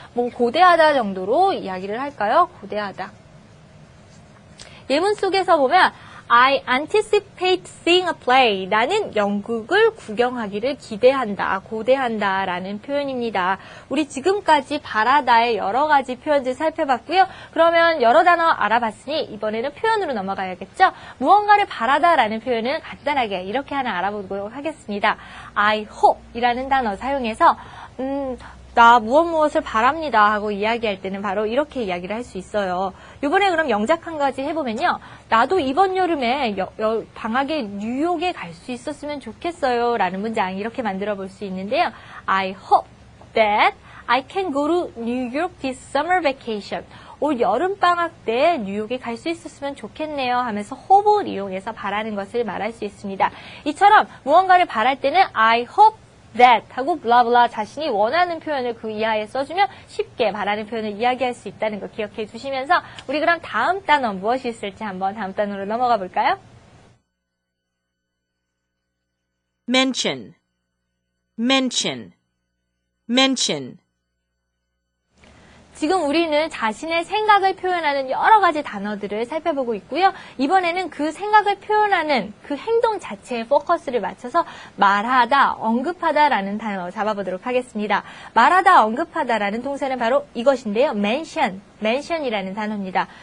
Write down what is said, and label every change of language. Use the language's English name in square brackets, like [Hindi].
[Korean] 뭐 고대하다 정도로 이야기를 할까요? 고대하다. 예문 속에서 보면 [English] I anticipate seeing a play. [Korean] 나는 연극을 구경하기를 기대한다, 고대한다 라는 표현입니다. 우리 지금까지 바라다의 여러 가지 표현들 살펴봤고요. 그러면 여러 단어 알아봤으니 이번에는 표현으로 넘어가야겠죠? 무언가를 바라다 라는 표현은 간단하게 이렇게 하나 알아보도록 하겠습니다. I hope 이라는 단어 사용해서 나 무엇을 바랍니다 하고 이야기할 때는 바로 이렇게 이야기를 할 수 있어요. 이번에 그럼 영작 한 가지 해보면요. 나도 이번 여름에 방학에 뉴욕에 갈 수 있었으면 좋겠어요 라는 문장 이렇게 만들어 볼 수 있는데요. [English] I hope that I can go to New York this summer vacation. [Korean] 올 여름방학 때 뉴욕에 갈 수 있었으면 좋겠네요 하면서 hope를 이용해서 바라는 것을 말할 수 있습니다. 이처럼 무언가를 바랄 때는 I hope that 하고 블라블라 자신이 원하는 표현을 그 이하에 써주면 쉽게 바라는 표현을 이야기할 수 있다는 거 기억해 두시면서 우리 그럼 다음 단어 무엇이 있을지 한번 다음 단어로 넘어가 볼까요? [English] mention, mention, mention. [Korean] 지금 우리는 자신의 생각을 표현하는 여러 가지 단어들을 살펴보고 있고요. 이번에는 그 생각을 표현하는 그 행동 자체에 포커스를 맞춰서 말하다, 언급하다라는 단어 잡아보도록 하겠습니다. 말하다, 언급하다라는 동사는 바로 이것인데요. mention이라는 단어입니다.